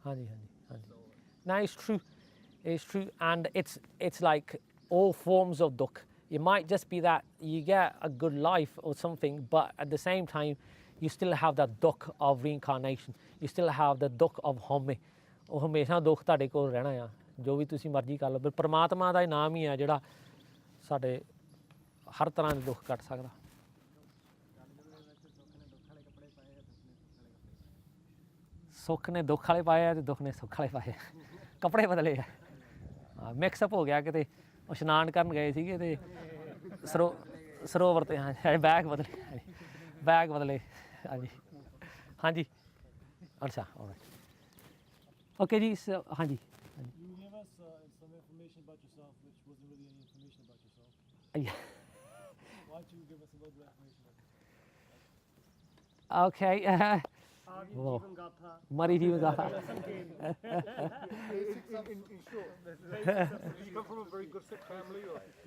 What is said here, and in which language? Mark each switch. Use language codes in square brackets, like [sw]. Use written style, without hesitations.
[pa] ਹਾਂਜੀ ਹਾਂਜੀ ਹਾਂਜੀ So [en] No, it's true. It's true, and it's like all forms of dukh. It might just be that you get a good life or something, but at the same time, you still have that dukh of reincarnation. You still have the dukh of home. [pa] ਉਹ ਹਮੇਸ਼ਾ ਦੁੱਖ ਤੁਹਾਡੇ ਕੋਲ ਰਹਿਣਾ ਆ ਜੋ ਵੀ ਤੁਸੀਂ ਮਰਜ਼ੀ ਕਰ ਲਓ ਪਰ ਪਰਮਾਤਮਾ ਦਾ ਇਨਾਮ ਹੀ ਆ ਜਿਹੜਾ ਸਾਡੇ ਹਰ ਤਰ੍ਹਾਂ ਦੇ ਦੁੱਖ ਕੱਟ ਸਕਦਾ ਸੁੱਖ ਨੇ ਦੁੱਖ ਵਾਲੇ ਪਾਏ ਆ ਤੇ ਦੁੱਖ ਨੇ ਸੁੱਖ ਵਾਲੇ ਪਾਏ ਆ ਕੱਪੜੇ ਬਦਲੇ ਆ ਮਿਕਸ ਅਪ ਹੋ ਗਿਆ ਕਿਤੇ ਉਹ ਇਸ਼ਨਾਨ ਕਰਨ ਗਏ ਸੀਗੇ ਤੇ ਸਰੋਵਰ ਤੇ ਹਾਂ ਬੈਗ ਬਦਲੇ ਹਾਂਜੀ ਹਾਂਜੀ ਅੱਛਾ ਆਲਰਾਈਟ ਓਕੇ ਜੀ ਹਾਂਜੀ [en] You gave us some information about yourself, which wasn't really any information about yourself. Yeah. Why don't you give us a little bit of information about yourself? Okay. Whoa. Mari Jeevan Gatha. In short, did you come from a very good Sikh family or?